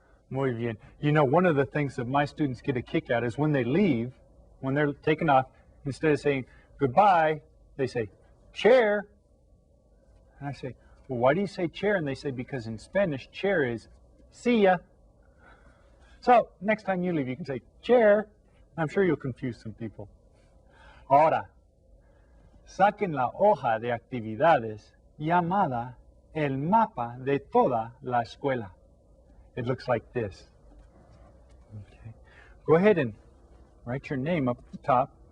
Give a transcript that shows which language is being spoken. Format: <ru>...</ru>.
<es>Muy bien.</es> <en>You know, one of the things that my students get a kick out is when they leave, when they're taking off, instead of saying goodbye, they say, chair. And I say, well, why do you say chair? And they say, because in Spanish, chair is see ya. So next time you leave, you can say chair. I'm sure you'll confuse some people.</en> <es>Ahora, saquen la hoja de actividades llamada el mapa de toda la escuela.</es> <en>It looks like this. Okay. Go ahead and write your name up at the top.</en>